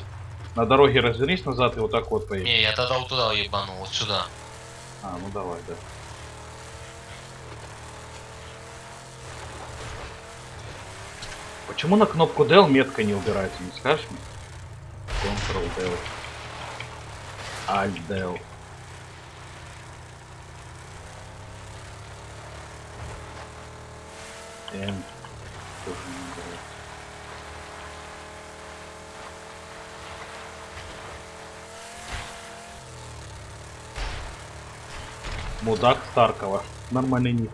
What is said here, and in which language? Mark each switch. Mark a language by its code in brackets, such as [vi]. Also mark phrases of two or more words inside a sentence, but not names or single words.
[ru] На дороге развернись назад и вот так вот поедь. Не, я тогда вот туда ебану, вот сюда. А, ну давай, да. Почему на кнопку Del метка не убирается, не скажешь мне? Ctrl-Del. Alt-Del. N. Тоже не убирается. Мудак Старкова. Нормальный ник.